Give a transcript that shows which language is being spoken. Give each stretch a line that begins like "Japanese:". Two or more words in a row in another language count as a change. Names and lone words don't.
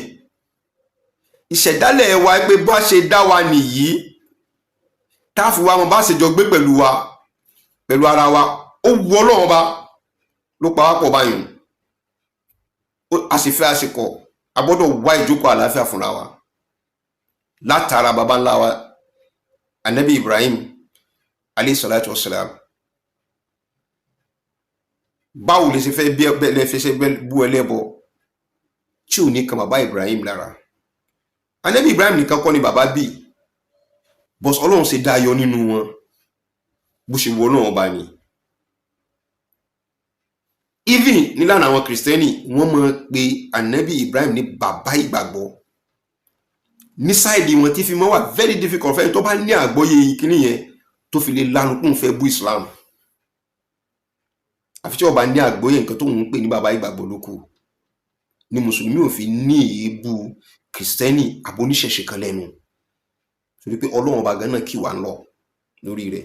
Yoruba: Ìṣẹ̀dálẹ̀ wa pé bá ṣe dá wa nìyí, tá a fi wá wọn bá ṣe jọ gbé pẹ̀lú wa, pẹ̀lú ara wa, ó wu Ọlọ́run ọba ló pa wá pọ̀ báyìí. A sì fẹ́ àsìkò, a gbọ́dọ̀ wá ìjókòó àlàáfíà fúnra wa látara baba ńlá wa Ànábì Ibrahim
Arabic: عليه الصلاة والسلام.
Yoruba: Báwo lè ṣe fẹ́ bú ẹlẹ́bọ tí ò ní kan bàbá Ibrahim lára? Ànábì Ibrahim nìkan kọ́ ni bàbá bí, bọ́s Ọlọ́run ṣe dá yọ nínú wọn bó ṣe wọ náà ọba ni. Even nílànà àwọn Kìrìsìtẹ́nì, wọ́n mọ̀ pé Ànábì Ibrahim ní bàbá ìgbàgbọ́. Ní sáìdì wọn tí fi mọ́ wà
English: very difficult
Yoruba: fẹ́ tó bá ní àgbọ́yé ìkíní yẹn tó fi lè lanu kún fẹ́ bú Islam. Àfi tí ọba ní àgbọ́yé nǹkan tó ń pè ní bàbá ìgbàgbọ́ lókù ni mùsùlùmí ò fi ní èébú Kìrìsìtẹ́nì àbóníṣẹ̀ṣe kan lẹ́nu. Torí pé Ọlọ́run ọba gan náà kì wá ń lọ lórí rẹ̀.